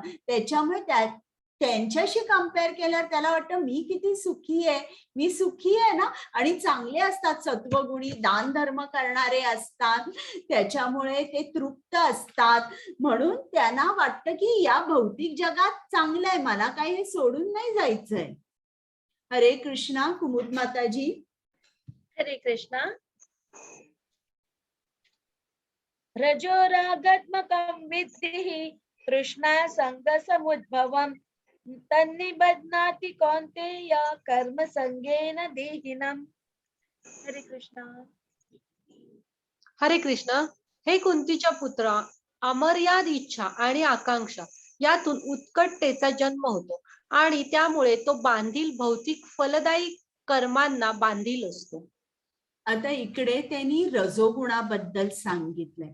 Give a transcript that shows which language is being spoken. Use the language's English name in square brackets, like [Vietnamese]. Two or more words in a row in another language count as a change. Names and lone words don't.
[Marathi] त्याच्यामुळे त्यांच्याशी कम्पेअर केल्यावर त्याला वाटतं मी किती सुखी आहे, मी सुखी आहे ना. आणि चांगले असतात सत्वगुणी, दान धर्म करणारे असतात, त्याच्यामुळे ते तृप्त असतात. म्हणून त्यांना वाटतं की या भौतिक जगात चांगलं आहे, मला काही हे सोडून नाही जायचंय. हरे कृष्णा. कुमुद माताजी. हरे कृष्ण. [Sanskrit] रजोरागात्मकं विद्धि तृष्णा संग समुद्भवम् तन्निबध्नाति कौन्तेय कर्म संगेन देहिनम्. हरे कृष्ण. हरे कृष्ण. [Marathi] हे कुंतीच्या पुत्रा, अमर्याद इच्छा आणि आकांक्षा यातून उत्कटतेचा जन्म होतो आणि त्यामुळे तो बांधील भौतिक फलदायी कर्मांना बांधील असतो. आता इकडे त्यांनी रजोगुणाबद्दल सांगितलंय.